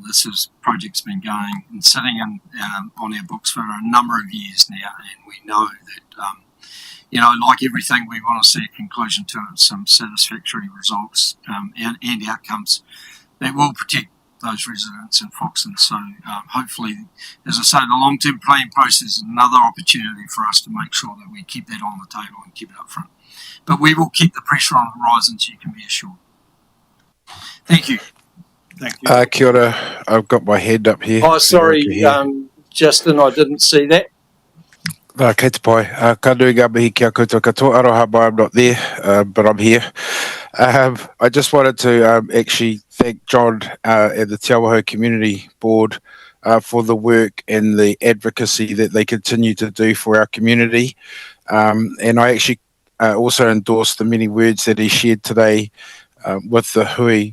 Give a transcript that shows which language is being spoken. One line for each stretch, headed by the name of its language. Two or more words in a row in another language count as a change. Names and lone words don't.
English: This project's been going and sitting on our books for a number of years now, and we know that, like everything, we want to see a conclusion to it, some satisfactory results and outcomes that will protect those residents in Foxton. So hopefully, as I say, the long-term planning process is another opportunity for us to make sure that we keep that on the table and keep it up front. But we will keep the pressure on the horizon, so you can be assured. Thank you. Thank you.
Māori: Kia ora.
English: I've got my hand up here. Oh, sorry, Justin, I didn't see that.
Māori: Kei te pai. Ka nui ngā mihi kia koutou katoa. Aroha mai,
English: I'm not there, but I'm here. I just wanted to actually thank John and the Te Awaho Community Board for the work and the advocacy that they continue to do for our community. And I actually also endorse the many words that he shared today with the hui.